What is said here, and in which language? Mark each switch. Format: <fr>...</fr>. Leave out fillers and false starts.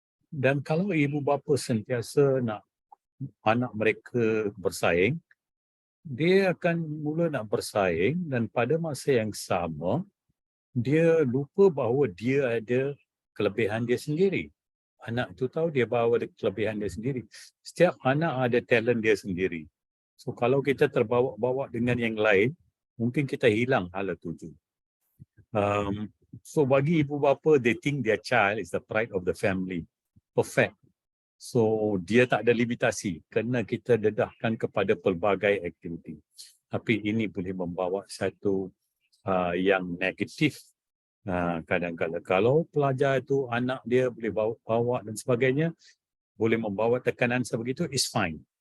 <ms>Dan kalau ibu bapa sentiasa nak anak mereka bersaing, dia akan mula nak bersaing dan pada masa yang sama, dia lupa bahawa dia ada kelebihan dia sendiri. Anak itu tahu dia bawa kelebihan dia sendiri. Setiap anak ada talent dia sendiri. So kalau kita terbawa-bawa dengan yang lain, mungkin kita hilang hala tuju. So bagi ibu bapa,</ms> <en>they think their child is the pride of the family.</en> <ms>Perfect. So dia tak ada limitasi. Kena kita dedahkan kepada pelbagai aktiviti. Tapi ini boleh membawa satu yang negatif. Kadang-kadang kalau pelajar itu anak dia boleh bawa dan sebagainya, boleh membawa tekanan sebegitu,</ms> <en>is fine.</en>